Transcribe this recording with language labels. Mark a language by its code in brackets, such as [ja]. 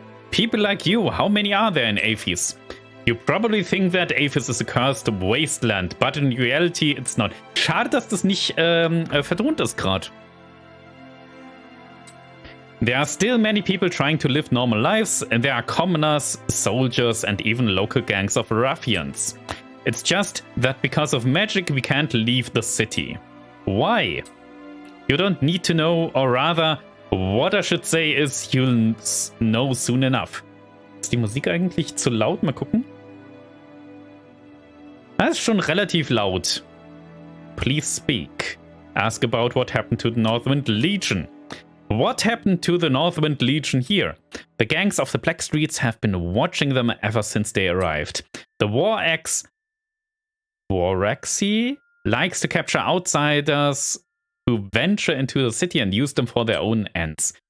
[en] People like you, how many are there in Athos? You probably think that Athos is a cursed wasteland, but in reality it's not. [de] Schade, dass das nicht vertont ist gerade. [en] There are still many people trying to live normal lives, and there are commoners, soldiers, and even local gangs of ruffians. It's just that because of magic we can't leave the city. Why? You don't need to know, or rather, what I should say is you'll know soon enough. [de] Ist die Musik eigentlich zu laut? Mal gucken. Das ist schon relativ laut. [en] Please speak. Ask about what happened to the Northwind Legion. What happened to the Northwind Legion here? The gangs of the Black Streets have been watching them ever since they arrived. The Waraxi likes to capture outsiders who venture into the city and use them for their own ends.